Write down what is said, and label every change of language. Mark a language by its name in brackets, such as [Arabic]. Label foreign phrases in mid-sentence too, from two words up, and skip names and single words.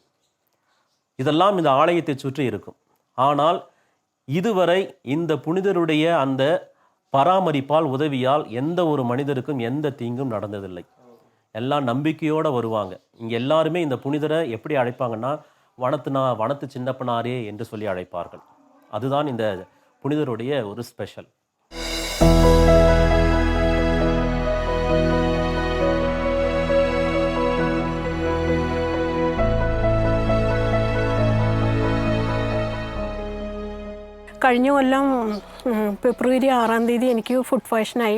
[Tamil] இதெல்லாம் இந்த ஆலயத்தை சுற்றி இருக்கும். ஆனால் இதுவரை இந்த புனிதருடைய அந்த பராமரிப்பால், உதவியால் எந்த ஒரு மனிதருக்கும் எந்த தீங்கும் நடந்ததில்லை. எல்லாம் நம்பிக்கையோடு வருவாங்க. இங்கே எல்லாருமே இந்த புனிதரை எப்படி அழைப்பாங்கன்னா, வனத்து சின்னப்பனாரே என்று சொல்லி அழைப்பார்கள். அதுதான் இந்த புனிதருடைய ஒரு ஸ்பெஷல். [Malayalam] കഴിഞ്ഞ കൊല്ലം ഫെബ്രുവരി 6-ാം തീയതി എനിക്ക് [English] food poisonആയി.